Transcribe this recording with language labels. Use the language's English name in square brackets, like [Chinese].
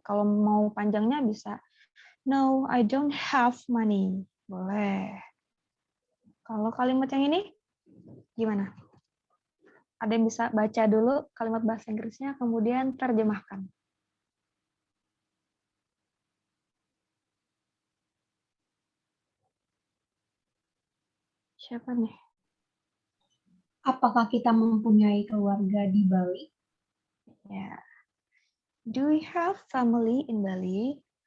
[Indonesian] Kalau mau panjangnya bisa [English] no, I don't have money. [Indonesian] Boleh. Kalau kalimat yang ini gimana? Ada yang bisa baca dulu kalimat bahasa Inggrisnya, kemudian terjemahkan. Siapa nih? Apakah kita mempunyai keluarga di Bali? Ya. [English] Do we have family in Bali?